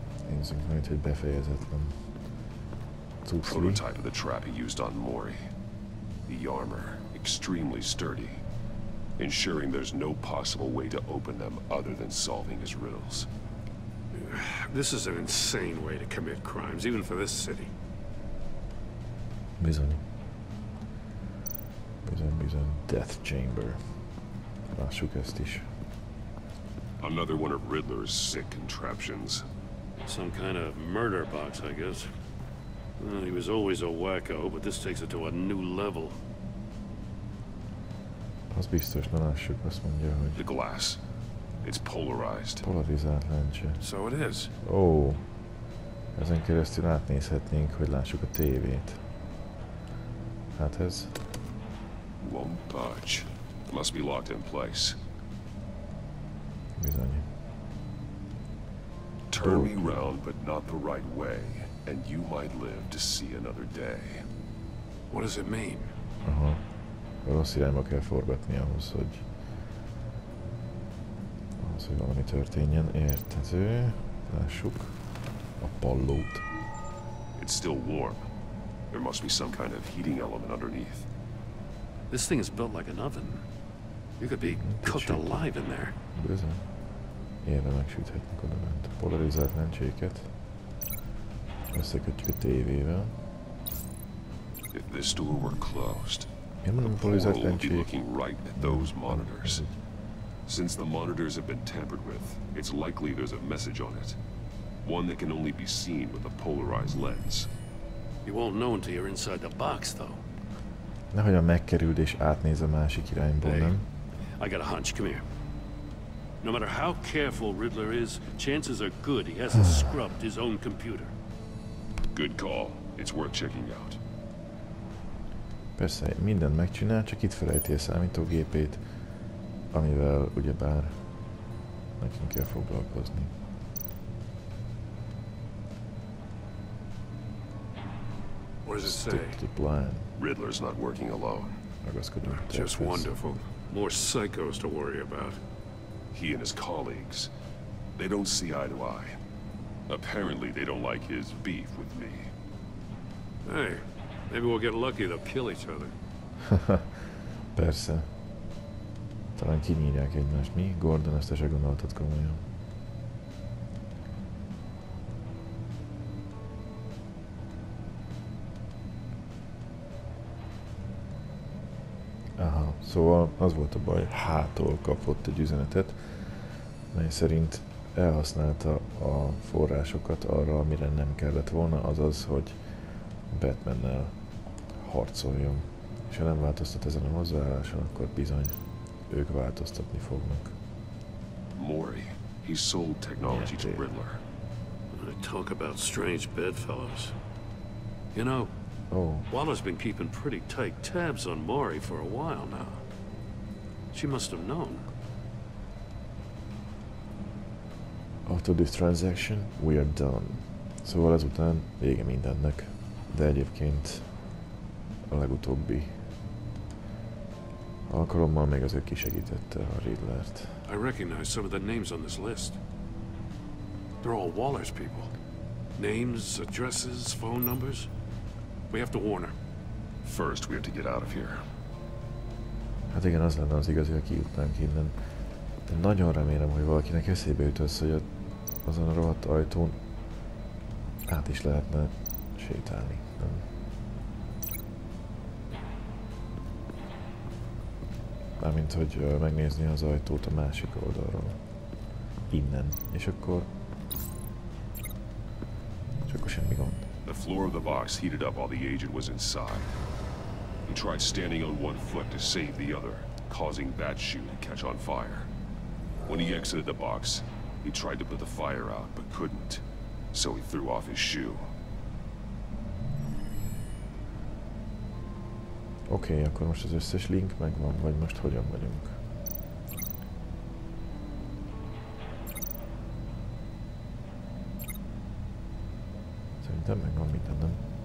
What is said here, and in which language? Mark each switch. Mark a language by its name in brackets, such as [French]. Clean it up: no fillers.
[Hungarian] Nézzük majd, hogy befejezetlen. [English] Prototype of the trap he used on Mori. The armor, extremely sturdy, ensuring there's no possible way to open them other than solving his riddles. This is an insane way to commit crimes, even for this city. [Hungarian] Bizony. Bizony, Death Chamber. Lássuk ezt is. [English] Another one of Riddler's sick contraptions. Some kind of murder box, I guess. Well, he was always a wacko, but this takes it to a new level. [Hungarian] Az biztos, na lássuk, azt mondja, hogy... [English] The glass. It's polarized. [Hungarian] Polarizált lencse. [English] So it is. [Hungarian] Ó. Ezen keresztül átnézhetnénk, hogy lássuk a tévét. Hát ez... [English] Won't budge. Must be locked in place. [Hungarian] Bizony. [English] Turn me round, but not the right way, and you might live to see another day. What does it mean? [Hungarian] Aha. A rossz irányba kell forgatni ahhoz, hogy valami történjen. Érthető. Lássuk a pallót. [English] It's still warm. There must be some kind of heating element underneath. This thing is built like an oven. You could be cooked alive in there. [Hungarian] Bizony. Ilyenre megsüthetnek oda bent. Polarizált lencséket összekötjük a tévével. [English] If this door were closed, [Hungarian] Én mondom, [English] the portal would be [Hungarian] lencsék. [English] looking right at those monitors. Since the monitors have been tampered with, it's likely there's a message on it. One that can only be seen with a polarized lens. You won't know until you're inside the box, though. [Hungarian] Nehogyan megkerüld és átnéz a másik irányból, nem? [English] I got a hunch. Come here. No matter how careful Riddler is, chances are good he hasn't scrubbed his own computer. Good call. It's worth checking out. [Hungarian] Persze, mindent megcsinál, csak itt felejti a számítógépét, amivel ugyebár nekünk kell foglalkozni. [English] What does it say? Stick to plan. Riddler's not working alone. [Hungarian] Ragaszkodunk. [English] Just wonderful. More psychos to worry about. He and his colleagues, they don't see eye to eye. Apparently, they don't like his beef with me. Hey, maybe we'll get lucky they'll kill each other. [Hungarian] Persze. Talán kinyírják egymást. Mi? Gordon, ezt te se gondoltad komolyan. Aha, szóval az volt a baj, hától kapott egy üzenetet, mely szerint elhasználta a forrásokat arra, amire nem kellett volna, azaz, hogy Batmannel harcoljon. És ha nem változtat ezen a hozzáálláson, akkor bizony ők változtatni fognak. [English] Mori, he sold technology to Riddler. I talk about strange bedfellows. You know, Waller's been keeping pretty tight tabs on Mori for a while now. She must have known. After this transaction, we are done. [Hungarian] Szóval ezután vége mindennek. De egyébként a legutóbbi alkalommal még azért kisegítette a Riddlert. [English] I recognize some of the names on this list. They're all Waller's people. Names, addresses, phone numbers. We have to warn her. First, we have to get out of here. [Hungarian] Hát igen, az lenne az igazi, ha kijutnánk innen. De nagyon remélem, hogy valakinek eszébe jut az, hogy azon a rohadt ajtón át is lehetne sétálni. Nem? Mármint, hogy megnézni az ajtót a másik oldalról. Innen. És akkor semmi gond. [English] The floor of the box heated up while the agent was inside. He tried standing on one foot to save the other, causing that shoe to catch on fire. When he exited the box, he tried to put the fire out, but couldn't, so he threw off his shoe. [Hungarian] Oké, akkor most az összes link megvan, vagy most hogyan vagyunk? Szerintem megvan minden, nem?